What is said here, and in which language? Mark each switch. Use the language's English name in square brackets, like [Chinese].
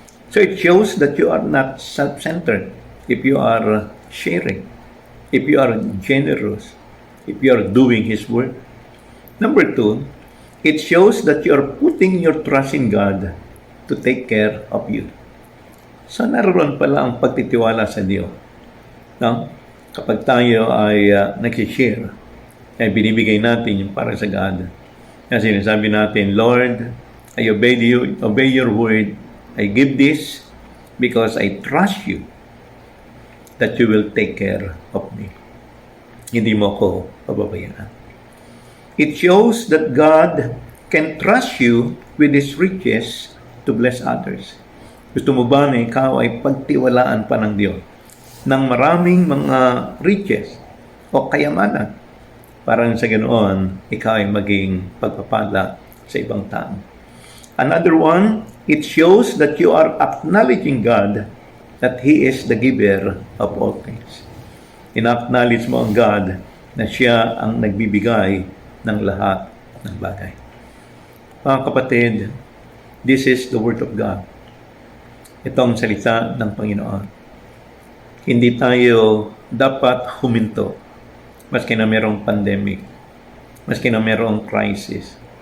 [English] So it shows that you are not self-centered if you are sharing, if you are generous, if you are doing His work. Number 2, it shows that you are putting your trust in God to take care of you. [Filipino] So naroon pala ang pagtitiwala sa Diyos. Kapag tayo ay nag-share, ay binibigay natin yung para sa God. Kasi sinasabi natin, [English] Lord, I obey your word. I give this because I trust you that you will take care of me. [Filipino] Hindi mo ako pababayaan. [English] It shows that God can trust you with His riches to bless others. [Filipino] Gusto mo ba na ikaw ay pagtiwalaan pa ng Diyos? ng maraming mga riches o kayamanan. Parang sa ganoon, ikaw ay maging pagpapala sa ibang tao. [English] Another one, it shows that you are acknowledging God that He is the giver of all things. [Filipino] In-acknowledge mo ang God na siya ang nagbibigay ng lahat ng bagay. Mga kapatid, [English] this is the Word of God. [Filipino] Ito ang salita ng Panginoon. Hindi tayo dapat huminto maski na mayroong pandemic, maski na mayroong crisis.